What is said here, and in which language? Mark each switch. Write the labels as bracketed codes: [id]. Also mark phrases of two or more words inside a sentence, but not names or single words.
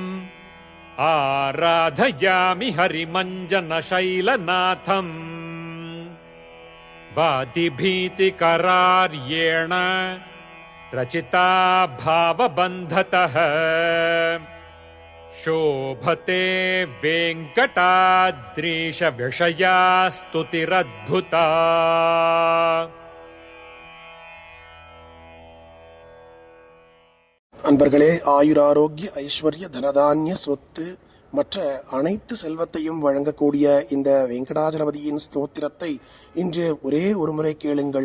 [sa] आराधयामि हरिमञ्जनशैलनाथम् वादिभीतिकरार्येण रचिता भावबन्धतः शोभते वेङ्कटाद्रीशविषया स्तुतिरद्भुता। [ta] அன்பர்களே, ஆயுராரோக்கிய ஐஸ்வர்ய தனதானிய சொத்து மற்ற அனைத்து செல்வத்தையும் வழங்கக்கூடிய இந்த வெங்கடாஜலபதியின் ஸ்தோத்திரத்தை இன்று ஒரே ஒரு முறை கேளுங்கள்.